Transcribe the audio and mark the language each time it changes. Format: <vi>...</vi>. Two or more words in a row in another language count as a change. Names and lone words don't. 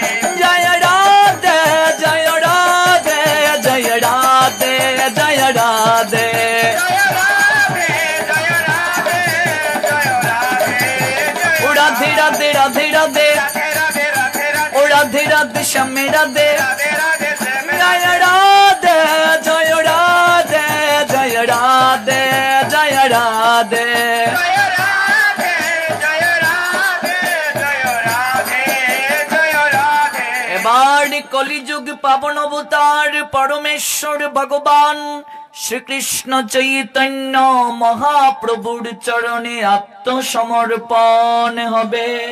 <hi>जय राधे जय राधे जय राधे जय राधे राधे राधे राधे राधे ओ राधे राधे श्यामे राधे जय राधे जय राधे जय राधे जय राधे</hi> <bn>এবার কলিযুগ পাবন অবতার পরমেশ্বর ভগবান শ্রীকৃষ্ণ চৈতন্য মহাপ্রভুর চরণে আত্মসমর্পণ হবে</bn>